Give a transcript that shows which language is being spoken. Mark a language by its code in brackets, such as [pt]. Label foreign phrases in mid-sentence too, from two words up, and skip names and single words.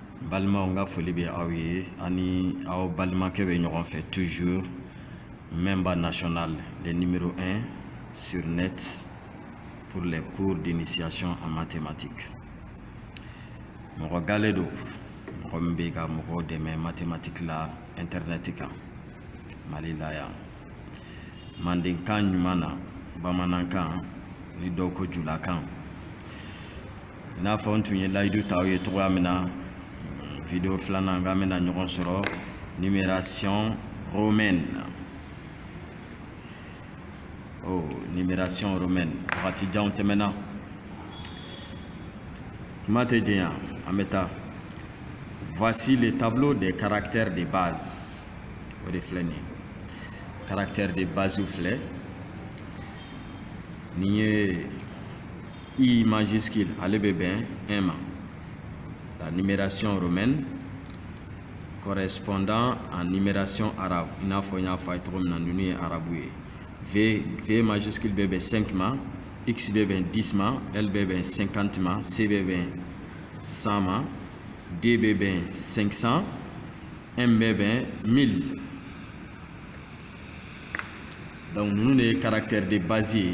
[bm] balma nga foli be aw ye ani aw balimakɛ bɛ ɲɔgɔn fɛ [fr] toujours membre national le numéro 1 sur net pour les cours d'initiation en mathématiques. [bm] Mɔgɔ gale do mɔgɔ min bɛ ka mɔgɔw dɛmɛ mathématique la internet kan Mali la yan. Mandenkan ɲuman na bamanankan ni dɔw ko julakan. I n'a fɔ n tun ye layidu ta aw ye cogoya min na vidéo filanan an bɛna ɲɔgɔn sɔrɔ [fr] numération romaine. Oh, numération romaine. [bm] Wagati janw tɛmɛna. Kuma tɛ jɛnya an bɛ taa. [fr] Voici le tableau des caractères de base. [bm] O de filɛ nin ye. [fr] Caractère de base [bm] filɛ. Nin ye I majuscule ale bɛ bɛn 1 ma. [fr] La numération romaine correspondant en numération arabe. [bm] I n'a fɔ n y'a fɔ a ye cogo min na ninnu ye arabu ye. V majuscule bɛ bɛn 5 ma, X bɛ bɛn 10 ma, L bɛ bɛn 50 ma, C bɛ bɛn 100 ma, D bɛ bɛn 500, M bɛ bɛn 1000. Donc ninnu de ye [fr] caractère de base [bm] ye.